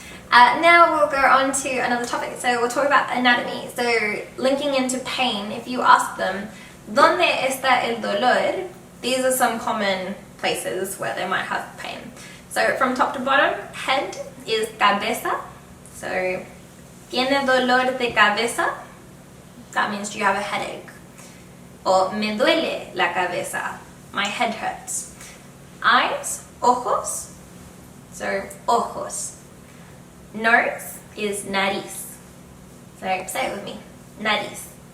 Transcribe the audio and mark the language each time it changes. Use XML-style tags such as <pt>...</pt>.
<en>Now we'll go on to another topic. So we'll talk about anatomy. So linking into pain, if you ask them,</en> <es>¿Dónde está el dolor?</es> <en>These are some common places where they might have pain. So from top to bottom, head is cabeza.</en> <es>So, ¿Tiene dolor de cabeza?</es> <en>That means, do you have a headache?</en> <es>Or, me duele la cabeza.</es> <en>My head hurts. Eyes, ojos. So, ojos. Nose is nariz. So, say it with me. Nariz.</en>